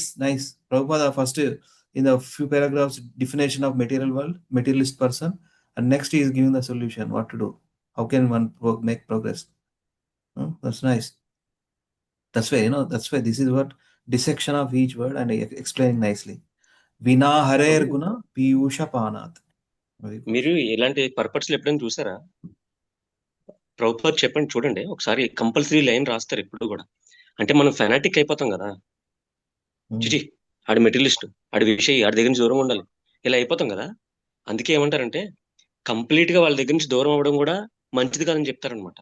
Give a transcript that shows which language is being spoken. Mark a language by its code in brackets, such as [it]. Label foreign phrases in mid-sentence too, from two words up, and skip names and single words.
[en] Prabhupada first in the few paragraphs definition of material world, materialist person, and next he is giving the solution, what to do. How can one make progress? That's nice. That's why this is what dissection of each word and explaining nicely. [sa] विना हरेर् गुण पीयूष पानात्. [te] మీరు ఇలాంటి పర్పస్లు ఎప్పుడైనా చూసారా? ప్రభుపాద చెప్పండి, చూడండి ఒకసారి. [en] compulsory line [te] రాస్తారు ఎప్పుడు కూడా. అంటే మనం ఫెనాటిక్ అయిపోతాం కదా, చిచి ఆడి మెటీరియలిస్ట్, ఆడి విషయ, ఆడి దగ్గర నుంచి దూరంగా ఉండాలి, ఇలా అయిపోతాం కదా. అందుకే ఏమంటారంటే కంప్లీట్ గా వాళ్ళ దగ్గర నుంచి దూరం అవ్వడం కూడా మంచిది కాదని చెప్తారనమాట.